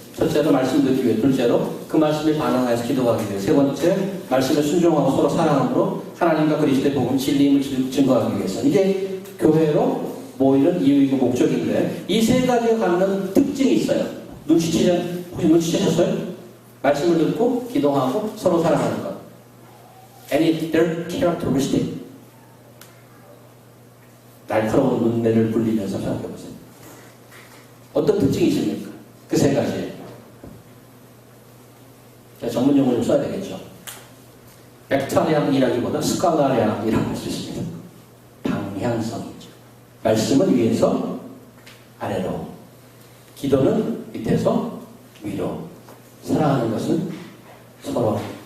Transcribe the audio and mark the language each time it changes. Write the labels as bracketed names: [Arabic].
[Korean] 첫째로 말씀 듣기 위해, 둘째로 그 말씀에 반응하여서 기도하기 위해, 세 번째 말씀에 순종하고 서로 사랑함으로 하나님과 그리스도의 복음 진리임을 증거하기 위해서. 이게 교회로 모이는 이유이고 목적인데 이 세 가지가 갖는 특징이 있어요. 혹시 눈치채셨어요? 말씀을 듣고 기도하고 서로 사랑하는 것. [English] And it's their characteristic. [Korean] 날카로운 눈매를 굴리면서 생각해보세요. 어떤 특징이 있습니까? 그 세 가지. 자, 전문 용어를 좀 써야 되겠죠. 벡터량이라기보다 스칼라량이라고 할 수 있습니다. 방향성이죠. 말씀은 위에서 아래로, 기도는 밑에서 위로, 사랑하는 것은 서로.